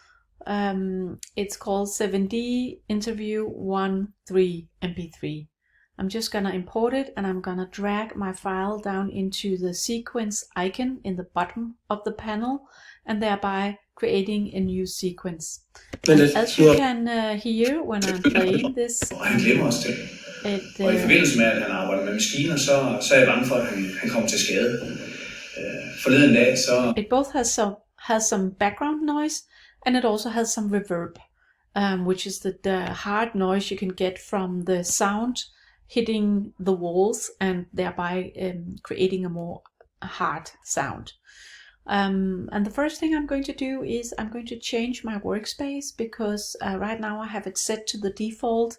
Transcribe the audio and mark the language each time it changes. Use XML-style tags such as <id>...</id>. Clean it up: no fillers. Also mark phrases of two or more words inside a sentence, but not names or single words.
<en>It's called 7D interview 13 MP3. I'm just gonna import it and I'm gonna drag my file down into the sequence icon in the bottom of the panel and thereby creating a new sequence. And as you can hear when I'm playing this,</en> <da>Og han glemmer os ting. Og i forbindelse med, at han arbejder med maskiner, så er jeg bange for, at han kommer til skade. Forleden dag, så...</da> <en>It both has some background noise and it also has some reverb, which is the hard noise you can get from the sound hitting the walls and thereby creating a more hard sound. And the first thing I'm going to do is I'm going to change my workspace because right now I have it set to the default.</en>